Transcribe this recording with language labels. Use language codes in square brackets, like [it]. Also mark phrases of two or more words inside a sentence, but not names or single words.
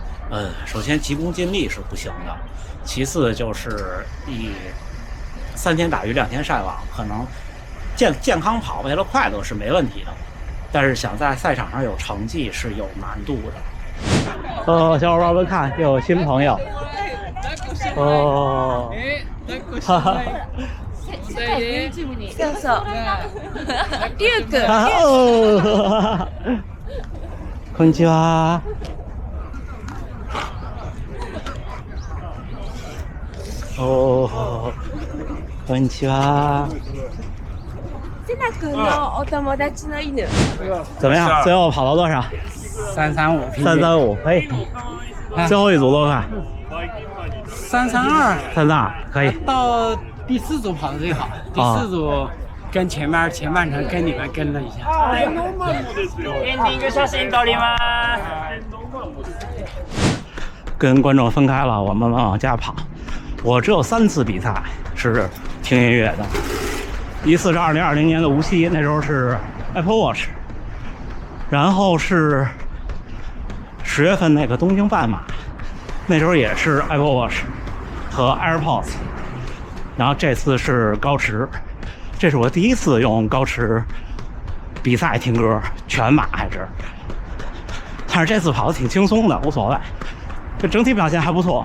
[zh] 首先急功近利是不行的，其次就是3天打鱼2天晒网，可能健康跑为了快乐是没问题的，但是想在赛场上有成绩是有难度的。小伙伴们看，又有新朋友。哈哈。 [ja] 世界 YouTube にそうリュウ君こんにちは。こんにちは。セナ君のお友達の犬。 [zh] 怎么样？最后跑到多少？335，可以。最后一组多快？332，可以。到第4组跑的最好，第4组跟前半程跟你们跟了一下。ending [ja] 写真撮ります。 [zh] 跟观众分开了，我慢慢往家跑。我只有3次比赛是听音乐的，一次是2020年的无锡，那时候是 Apple Watch， 然后是10月份那个东京半马，那时候也是 Apple Watch 和 AirPods， 然后这次是高驰，这是我第1次用高驰比赛听歌，全马还是，但是这次跑得挺轻松的，无所谓，这整体表现还不错。